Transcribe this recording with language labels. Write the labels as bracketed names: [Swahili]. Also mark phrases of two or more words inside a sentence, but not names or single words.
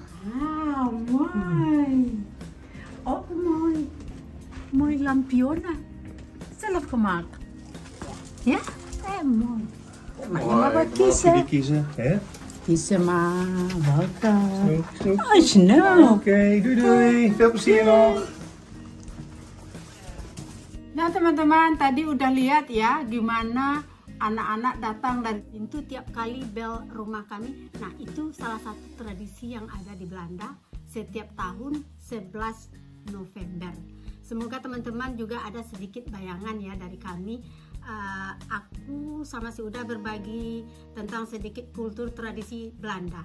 [Dutch] Wauw, mooi. Ook mooi. Mooi lampionnen. Zelf gemaakt. Ja? Heel mooi. Mag je maar wat kiezen? kiezen, hè? Kiezen maar. Welke? Snoep, snoep. Oh, snel. Oké, doei doei. Veel plezier nog. [Indonesian] Nah teman-teman, tadi udah lihat ya gimana anak-anak datang dari pintu tiap kali bel rumah kami. Nah itu salah satu tradisi yang ada di Belanda setiap tahun 11 November. Semoga teman-teman juga ada sedikit bayangan ya dari kami aku sama si Uda berbagi tentang sedikit kultur tradisi Belanda.